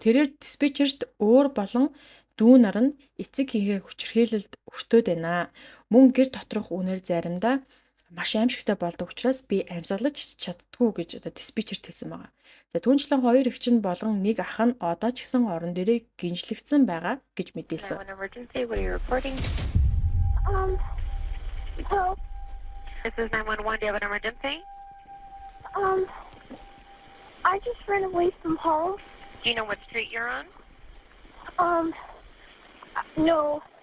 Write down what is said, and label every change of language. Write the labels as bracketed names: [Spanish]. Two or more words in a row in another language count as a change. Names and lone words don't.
[Mongolian] За тэрээр диспетчерт өөр болон дүү нар нь эцэг хийгээ хүчирхийлэлд өртөөд байна. Мөн гэр доторх үнээр заримдаа маш аимшигтай болдог учраас би амьсгалж чаддгүй гэж одоо диспетчерт хэлсэн байгаа. За түүнчлэн хоёр эгч нь болон нэг ах нь одоо ч гэсэн орон дээрээ гинжлэгдсэн байгаа гэж мэдээлсэн. [English] 911 emergency. What are you reporting? Help. This is 911. Do you have an emergency? I just ran away from home. Do you know what street you're on? No.